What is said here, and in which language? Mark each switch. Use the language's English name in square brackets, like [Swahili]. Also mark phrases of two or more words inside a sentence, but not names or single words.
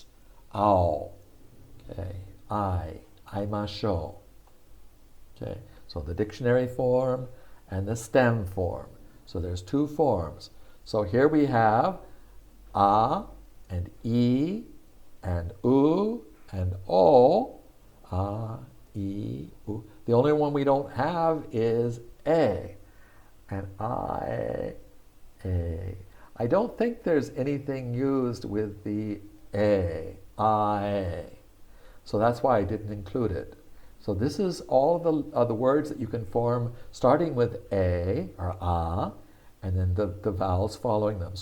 [Japanese] Ao, okay, aimashou. [English] Okay, so the dictionary form and the stem form. So there's two forms. So here we have a and e and u and o. A, e, u. The only one we don't have is a. And I, a. I don't think there's anything used with the a, I. So that's why I didn't include it. So this is all the words that you can form starting with a or a, and then the vowels following them.